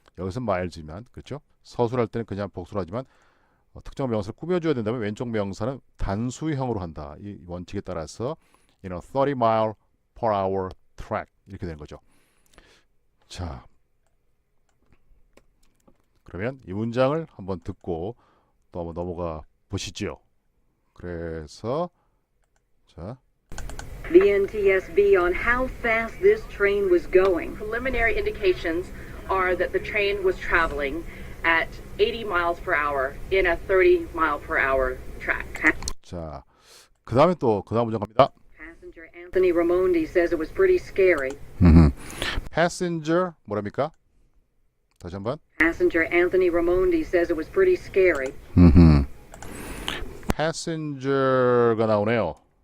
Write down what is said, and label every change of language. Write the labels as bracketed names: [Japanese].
[Korean] 여기서 마일즈지만 그렇죠? 서술할 때는 그냥 복수를 하지만 특정 명사를 꾸며줘야 된다면 왼쪽 명사는 단수형으로 한다. 이 원칙에 따라서 [English] 30 mile per hour track [Korean] 이렇게 되는 거죠. 자, 그러면 이 문장을 한번 듣고 또 한번 넘어가 보시죠. 그래서 자, [English] The NTSB on how fast this train was going. Preliminary indications are that the train was traveling at 80 miles per hour in a 30 mile per hour track. [Korean] 자, 그 다음에 또 그 다음 문장 갑니다. [English] Passenger Anthony Raimondi says it was pretty scary. [Korean] Passenger 뭐랍니까? 다시 한번. [English] Passenger Anthony Raimondi says it was pretty scary. [Korean] Passenger가 나오네요.